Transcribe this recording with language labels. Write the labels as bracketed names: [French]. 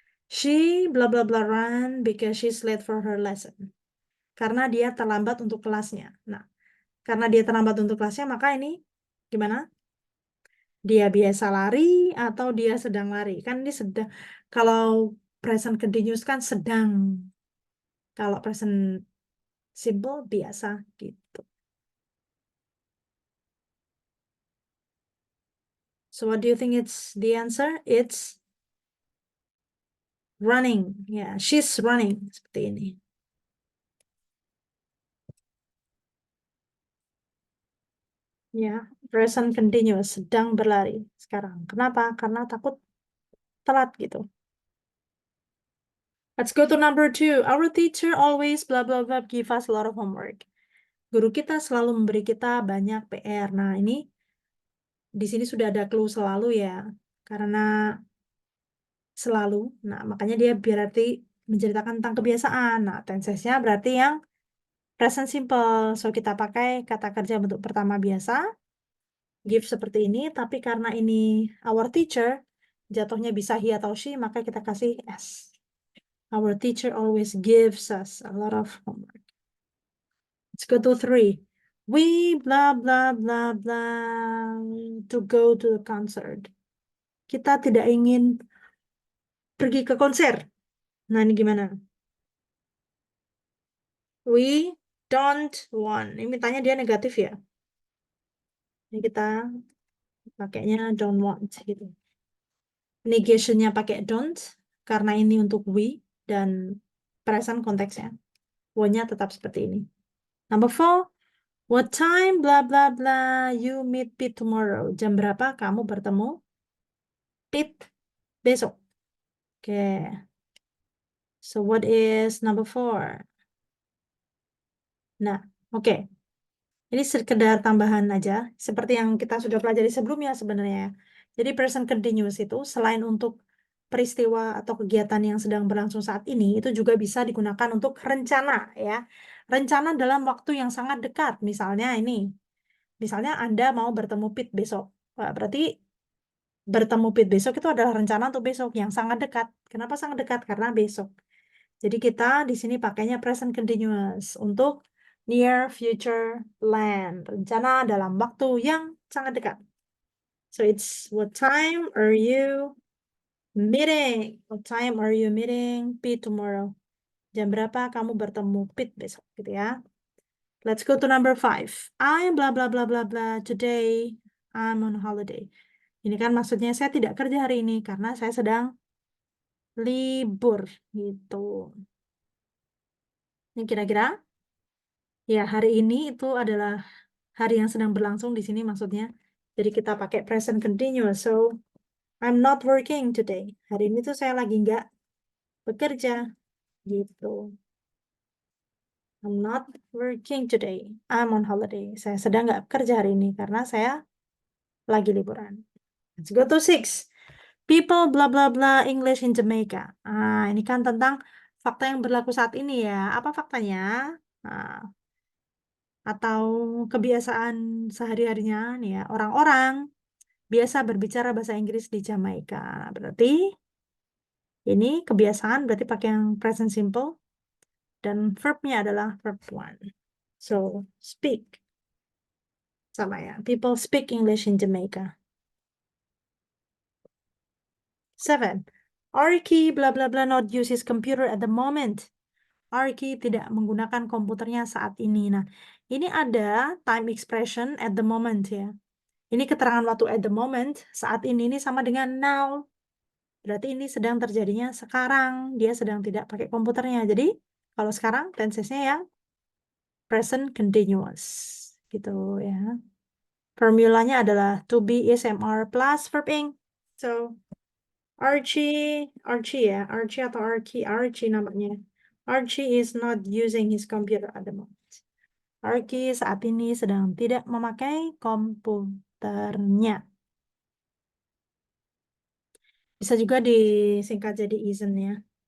[English] She blah blah blah run because she's late for her lesson. [Indonesian] Karena dia terlambat untuk kelasnya. Nah, karena dia terlambat untuk kelasnya, maka ini gimana? Dia biasa lari atau dia sedang lari? Kan ini sedang, kalau present continuous kan sedang. Kalau present simple biasa gitu. [English] So what do you think it's the answer? It's running. [Indonesian] Ya, [English] she's running [Indonesian] seperti ini. Ya, present continuous sedang berlari sekarang. Kenapa? Karena takut telat gitu. [English] Let's go to number 2. Our teacher always blah blah blah give us a lot of homework. [Indonesian] Guru kita selalu memberi kita banyak PR. Nah, ini di sini sudah ada clue selalu ya. Karena selalu. Nah, makanya dia berarti menceritakan tentang kebiasaan. Nah, tense-nya berarti yang present simple. So, kita pakai kata kerja bentuk pertama biasa. Give seperti ini. Tapi karena ini our teacher, jatuhnya bisa he atau she, maka kita kasih S. [English] Our teacher always gives us a lot of homework. Let's go to 3. We blah blah blah blah to go to the concert. [Indonesian] Kita tidak ingin pergi ke konser. Nah, ini gimana? [English] We don't want. [Indonesian] Ini mintanya dia negatif ya. Ini kita pakainya don't want gitu. Negationnya pakai don't karena ini untuk we dan present konteksnya. Want-nya tetap seperti ini. [English] Number 4. What time blah blah blah you meet Pete tomorrow? [Indonesian] Jam berapa kamu bertemu Pete besok? Oke. [English] So what is number 4? Nah, oke. [Indonesian] Ini sekedar tambahan aja, seperti yang kita sudah pelajari sebelumnya sebenarnya. Jadi present continuous itu selain untuk peristiwa atau kegiatan yang sedang berlangsung saat ini, itu juga bisa digunakan untuk rencana ya. Rencana dalam waktu yang sangat dekat. Misalnya ini, misalnya Anda mau bertemu Pete besok. Wah, berarti bertemu Pete besok itu adalah rencana untuk besok yang sangat dekat. Kenapa sangat dekat? Karena besok. Jadi kita di sini pakainya present continuous untuk near future plan, rencana dalam waktu yang sangat dekat. [English] So it's what time are you meeting? What time are you meeting Pete tomorrow? [Indonesian] Jam berapa kamu bertemu Pete besok gitu ya. [English] Let's go to number 5. I blah blah blah blah blah today I'm on holiday. [Indonesian] Ini kan maksudnya saya tidak kerja hari ini karena saya sedang libur gitu. Ini kira-kira ya hari ini itu adalah hari yang sedang berlangsung di sini maksudnya. Jadi kita pakai present continuous. [English] So, I'm not working today. [Indonesian] Hari ini tuh saya lagi nggak bekerja gitu. [English] I'm not working today. I'm on holiday. [Indonesian] Saya sedang nggak bekerja hari ini karena saya lagi liburan. [English] Let's go to 6. People blah blah blah English in Jamaica. [Indonesian] Ini kan tentang fakta yang berlaku saat ini ya. Apa faktanya? Nah, atau kebiasaan sehari-harinya nih ya. Orang-orang biasa berbicara bahasa Inggris di Jamaika. Berarti ini kebiasaan berarti pakai yang present simple dan verbnya adalah verb one. So, speak. Sama ya. [English] People speak English in Jamaica. 7. Arky blah blah blah not use his computer at the moment. [Indonesian] Arky tidak menggunakan komputernya saat ini. Nah, ini ada time expression at the moment ya. Ini keterangan waktu at the moment, saat ini sama dengan now. Berarti ini sedang terjadinya sekarang. Dia sedang tidak pakai komputernya. Jadi, kalau sekarang tense-nya yang present continuous. Gitu ya. Formulanya adalah to be is MR plus verb ing. So, Archie ya. Archie atau Archie namanya. [English] Archie is not using his computer at the moment. [Indonesian] Archie saat ini sedang tidak memakai komputernya. Bisa juga disingkat jadi isn't ya.